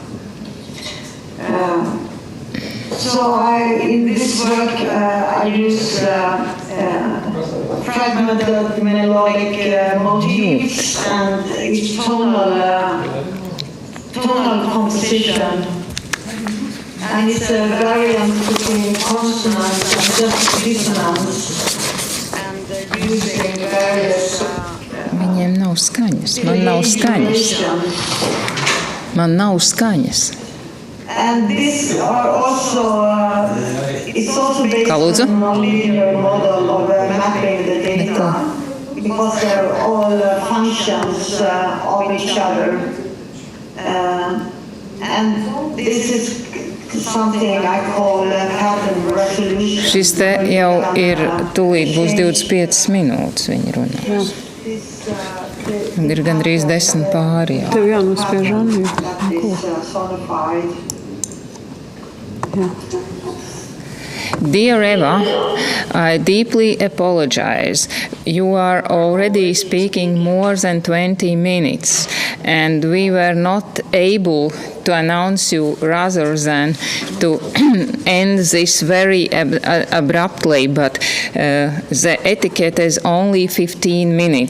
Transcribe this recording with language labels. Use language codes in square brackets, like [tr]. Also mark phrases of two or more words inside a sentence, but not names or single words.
[en] So in this work, I use fragmented melodic motifs and its tonal composition. And it's a variant between consonance and just dissonance. And using various [lv] Viņiem nav skaņas. Man nav skaņas. [en] And these are also, it's also based on a non-linear model of mapping the data, because they're all functions of each other. And this is something I call pattern resolution. [lv] Šis te jau ir, tūlīt būs 25 minūtes viņi runā. Ir gandrīz 10 pāri jau. Tev jānospiež Anju. [en] Dear Eva, I deeply apologize. You are already speaking more than 20 minutes, and we were not able to announce you rather than to end this very abruptly, but the etiquette is only 15 minutes.